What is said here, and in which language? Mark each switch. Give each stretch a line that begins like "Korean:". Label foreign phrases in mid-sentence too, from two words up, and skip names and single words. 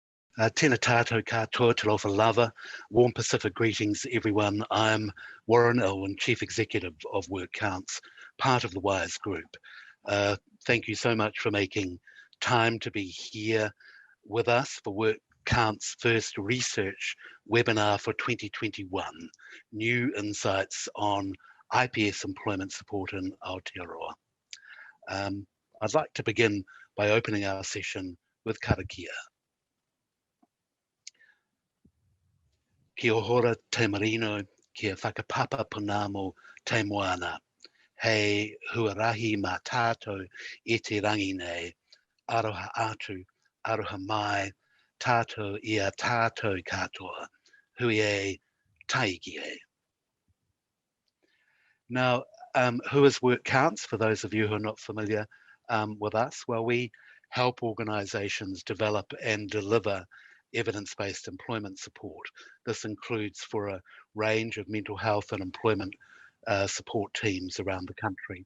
Māori: Tēnā tātou katoa,
Samoan: te lofa lava.
English: Warm Pacific greetings, everyone. I'm Warren Elwin, Chief Executive of Work Counts, part of the WISE Group. Thank you so much for making time to be here with us for Work Counts' first research webinar for 2021, New Insights on IPS Employment Support in Aotearoa. I'd like to begin by opening our session with karakia.
Māori: Kia hora te marino, kia whakapapa punamo te moana. Hei huarahi mā tātou e te rangi nei, aroha atu, aroha mai, tātou ia tātou katoa, hui e taiki e.
English: Now, who is Work Counts, for those of you who are not familiar with us? Well, we help organisations develop and deliver evidence-based employment support. This includes for a range of mental health and employment support teams around the country.